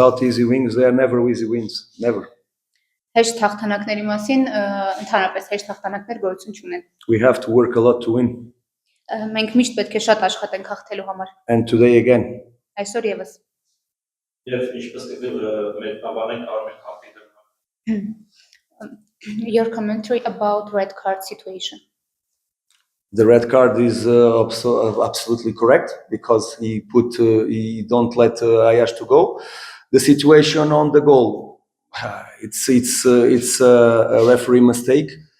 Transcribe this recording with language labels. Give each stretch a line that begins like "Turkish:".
English: About easy wins, there are never easy wins, never.
Armenian: Հեշտ հաղթանակների մասին ընդհանրապես հեշտ հաղթանակներ գոյություն չունեն։
English: We have to work a lot to win.
Armenian: Մենք միշտ պետք է շատ աշխատենք հաղթելու համար։
English: And today again.
Armenian: Այսօր եւս։ Yes, ինչպես մեր բանակ կարող ենք հաղթի դեռ։
English: Your commentary about red card situation. The red card is absolutely correct because he don't let Ayash to go. The situation on the goal, it's a referee mistake.